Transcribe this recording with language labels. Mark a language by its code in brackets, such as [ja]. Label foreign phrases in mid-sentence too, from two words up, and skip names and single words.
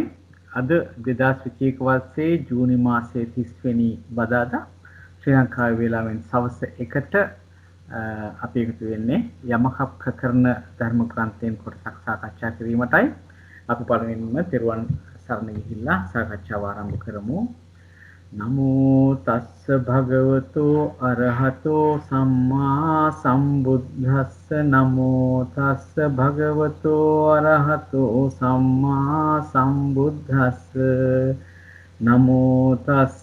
[si] අද 2021 වර්ෂයේ ජූනි මාසයේ 30 වෙනි බදාදා ශ්‍රී ලංකාවේ වේලාවෙන් සවස් 1ට අපි එකතු වෙන්නේ යමක ප්‍රකරණ ධර්ම ග්‍රන්ථයෙන් කොටසක් සාකච්ඡා කිරීමටයි. අපි පළමුවෙන්ම තෙරුවන් සරණ ගිහිල්ලා සාකච්ඡාව ආරම්භ කරමු. [pi] නමෝ තස්ස භගවතු අරහතෝ සම්මා සම්බුද්දස්ස නමෝ තස්ස භගවතු අරහතෝ සම්මා සම්බුද්දස්ස නමෝ තස්ස